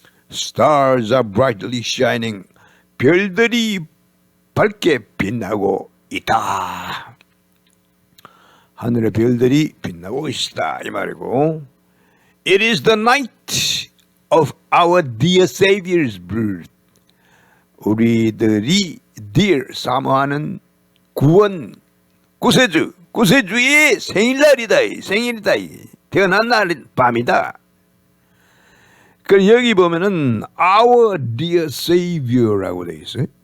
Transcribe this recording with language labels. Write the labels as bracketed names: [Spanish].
[English] Stars are brightly shining, [Korean] 별들이 밝게 빛나고 있다. 하늘의 별들이 빛나고 있다 이 말이고, [English] It is the night of our dear Savior's birth. [Korean] 우리들이 dear 사모하는 구원 구세주의 생일날이다. 생일이다. 태어난 날 밤이다. 그 여기 보면은 [English] our dear Savior [Korean] 라고 돼 있어요.